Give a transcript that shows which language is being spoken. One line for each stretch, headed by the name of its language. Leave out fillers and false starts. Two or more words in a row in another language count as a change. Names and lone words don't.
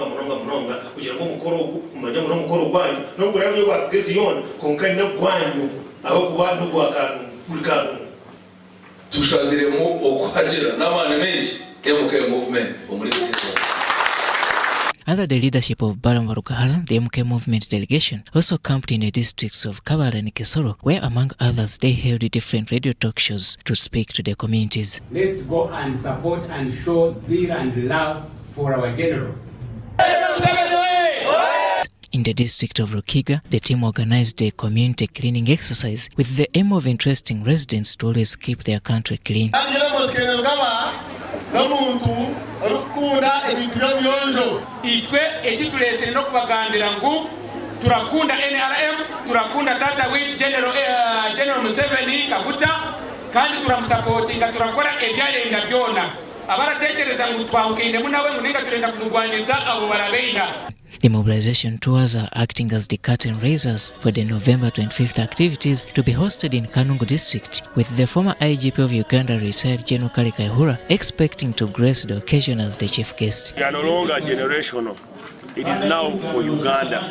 English: Under the leadership of Baramwarukahala, the MK Movement delegation also camped in the districts of Kabala and Kisoro, where among others they held different radio talk shows to speak to the communities. Let's go and support and show zeal and love for our general. In the district of Rukiga, the team organized a community cleaning exercise with the aim of interesting residents to always keep their country clean.
Chiga: Itwe ekitulesere n'okubagambira ngu turakunda NRM, turakunda tata wetu General Museveni Kaguta, kandi turamusapotinga, turakora ebyalenga byona. Abaratekereza ngu twawukindemu nawe muninga turenda kumugwaniza abo barabeina.
English: The mobilization tours are acting as the curtain raisers for the November 25th activities to be hosted in Kanungu district, with the former IGP of Uganda, retired General Kale Kaihura, expecting to grace the occasion as the chief guest. We are no longer generational. It is now for Uganda.